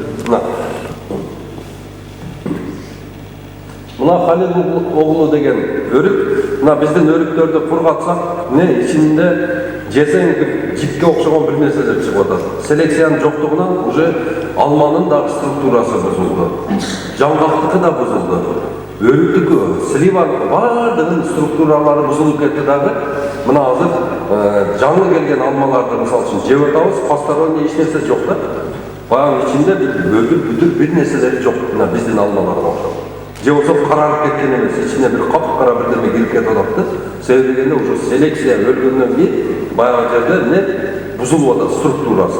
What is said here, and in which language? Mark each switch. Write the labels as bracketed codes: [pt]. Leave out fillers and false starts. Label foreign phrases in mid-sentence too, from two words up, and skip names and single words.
[kk] Мына Халил оғлы деген өрік, мына біздің өріктерді құрғатсақ, не ішінде жесең жіпке оқшаған бір нәрселер шығып жатады. Селекцияның жоқтығынан уже алманың да структурасы бұзылды. Жаңғақтықы да бұзылды. Өріктікі, сливаның бардығын структуралары бұзылып кетті дағы. Мына азыр жаңы келген алмаларды мысал үшін жеп отырмыз, посторонний ешнәрсе жоқ та. Баяғының ішінде бүдір бір нәрселері жоқ. Мына біздің алмаларға оқшаған. Же болса қарарып кеткен емес, ішіне бір қап-қара бірдеме келіп кетіп жатты. Себебі дегенде уже селекция өлгеннен кейін баяғы жерде не бұзылып жатыр структурасы.